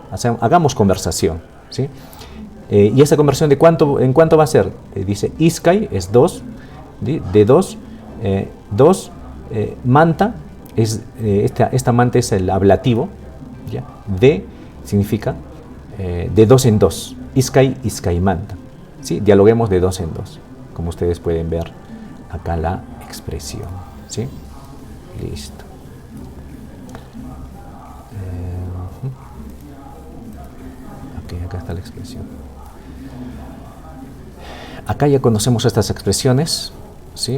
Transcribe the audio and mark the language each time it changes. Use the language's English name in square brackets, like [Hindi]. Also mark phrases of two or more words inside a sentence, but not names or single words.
[Spanish] Hagamos conversación, ¿sí? Y esta conversión, ¿en cuánto va a ser? Dice, iskai es 2, de 2, 2, manta, esta manta es el ablativo, ¿ya? De significa de 2 en 2, [Quechua] iskai, iskai manta, [Spanish] ¿sí? Dialoguemos de 2 en 2, como ustedes pueden ver acá la expresión, ¿sí? Listo. Ok, acá está la expresión. Acá ya conocemos estas expresiones, ¿sí?